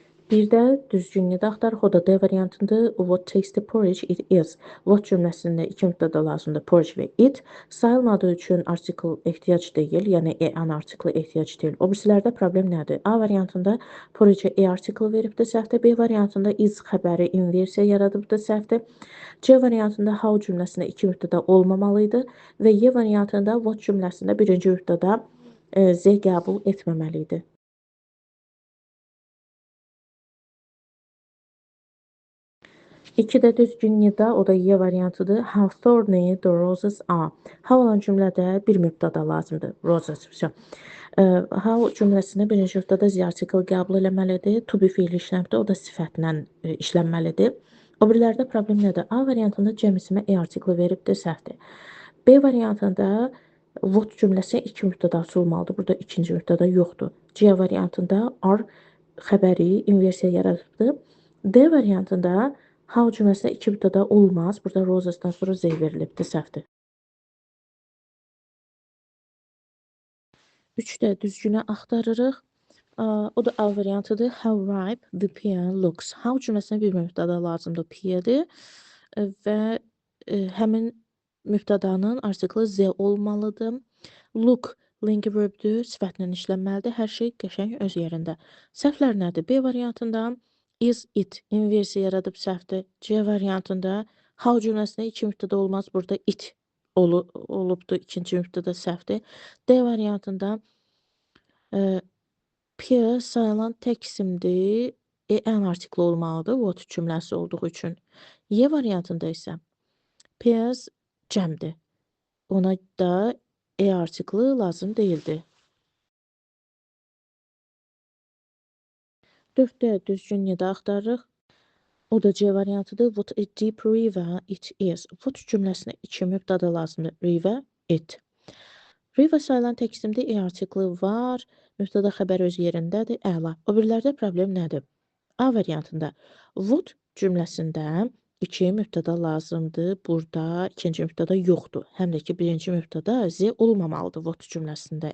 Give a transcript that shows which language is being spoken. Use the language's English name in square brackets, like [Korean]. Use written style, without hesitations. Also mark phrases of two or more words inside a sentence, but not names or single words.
[Azerbaijani] Bir də düzgünlüyü də axtarıq. O da D variantında [English] what tasty porridge it is. [Azerbaijani] What cümləsində iki mübtəda lazımdır. Porridge və it. Sayılmadığı üçün artikel ehtiyac deyil, yəni an artiklı ehtiyac deyil. O birisilərdə problem nədir? A variantında porridge artikel veribdir səhvdir. B variantında is xəbəri inversiya yaradıbdır səhvdir. C variantında how cümləsində iki mübtəda olmamalıydı və Y variantında what cümləsində birinci mübtəda Z qəbul etməməli idi. 2 də düzgün nida, o da Y variantıdır. [English] How thorny the roses are. [Azerbaijani] How olan cümlədə bir mübtəda lazımdır. Roses. How cümləsində birinci mübtəda Z artikel qəbul eləməlidir. [English] To be [Azerbaijani] fiili işləmdir, o da sifətlə işlənməlidir. O birilərdə problem nədir? A variantında cəmisimə artikel veribdir, səhvdir. B variantında what cümləsi iki mübtədası olmalıdır. Burada ikinci mübtəda yoxdur. C variantında are xəbəri inversiya yaradıbdır. D variantında how cümləsində iki mübtəda olmaz. Burada roses'dan sonra Z verilibdir, səhvdir. 3də düzgünü axtarırıq. O da A variantıdır. [English] How ripe the pear looks. [Azerbaijani] How cümləsinə bir mübtəda lazımdır, pear'dir. Və həmin mübtədanın artiklı Z olmalıdır. Look [English] link verb'dür, [Azerbaijani] sifətlə işlənməlidir. Hər şey qəşəng öz yerində. Səhvlər nədir? B variantında [English] is it [Azerbaijani] inversiya yaradıb səhvdir. C variantında how cümləsində iki mübtəda olmaz. Burada it olubdur, ikinci mübtəda səhvdir. D variantında pear sayılan tək isimdir. An artikli olmalıdır, what cümləsi olduğu üçün. Y variantında isə pears cəmdir. Ona da artikli lazım deyildi. 4də düzgün nida axtarırıq. O da C variantıdır. [English] What a deep river it is. [Azerbaijani] What cümləsinə iki mübtəda lazımdır. River, it. River sayılan tək isimdir. Artikli var. Mübtəda xəbər öz yerindədir. Əla. O birilərdə problem nədir? A variantında what cümləsində iki mübtəda lazımdır. Burada ikinci mübtəda yoxdur. Həm də ki, birinci mübtəda Z olmamalıdır what cümləsində.